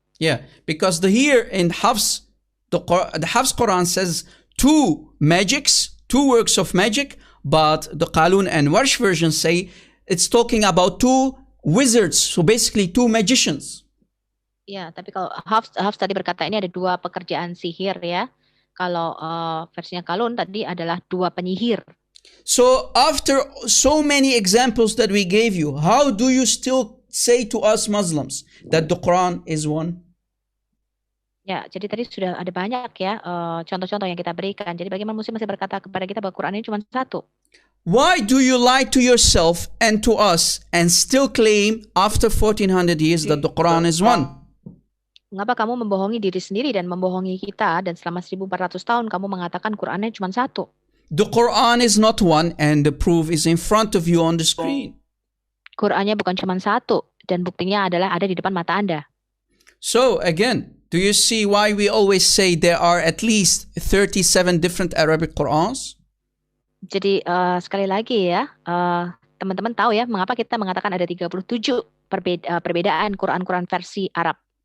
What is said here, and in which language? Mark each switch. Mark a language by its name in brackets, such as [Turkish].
[English] Yeah, because here in Hafs, the Hafs Quran says two magics, two works of magic, but the Qalun and Warsh versions say it's talking about two wizards, so basically two magicians. [Indonesian] Ya, tapi kalau Hafs tadi berkata ini ada dua pekerjaan sihir ya. Kalau versinya Qalun tadi adalah dua penyihir. [English] So after so many examples that we gave you, how do you still say to us Muslims that the Quran is one? [Indonesian] Ya, jadi tadi sudah ada banyak ya contoh-contoh yang kita berikan. Jadi bagaimana Muslim masih berkata kepada kita bahwa Quran ini cuma satu? [English] Why do you lie to yourself and to us and still claim after 1400 years that the Quran is one? [Indonesian] Mengapa kamu membohongi diri sendiri dan membohongi kita dan selama 1400 tahun kamu mengatakan Qurannya cuma satu? [English] The Quran is not one and the proof is in front of you on the screen. [Indonesian] Qurannya bukan cuma satu dan buktinya adalah ada di depan mata Anda. [English] So again, do you see why we always say there are at least 37 different Arabic Qurans? [Indonesian] Jadi sekali lagi ya, teman-teman tahu ya mengapa kita mengatakan ada 37 perbedaan Quran-Quran versi Arab.